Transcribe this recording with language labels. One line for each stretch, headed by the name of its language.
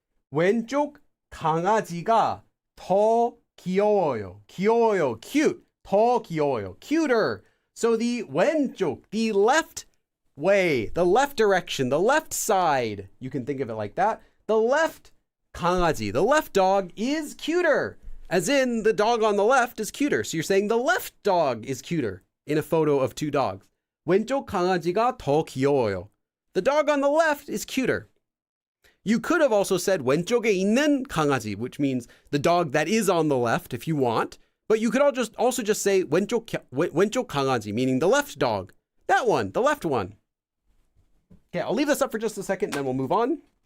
Korean: 왼쪽 강아지가 더 귀여워요. 귀여워요.
English: Cute.
Korean: 더 귀여워요.
English: Cuter. So the 왼쪽, the left way, the left direction, the left side, you can think of it like that. The left 강아지, the left dog is cuter. As in the dog on the left is cuter. So you're saying the left dog is cuter in a photo of two dogs.
Korean: 왼쪽 강아지가 더 귀여워요.
English: The dog on the left is cuter. You could have also said
Korean: 왼쪽에 있는 강아지,
English: which means the dog that is on the left if you want. But you could also just say
Korean: 왼쪽 강아지,
English: meaning the left dog. That one, the left one. Okay, I'll leave this up for just a second and then we'll move on.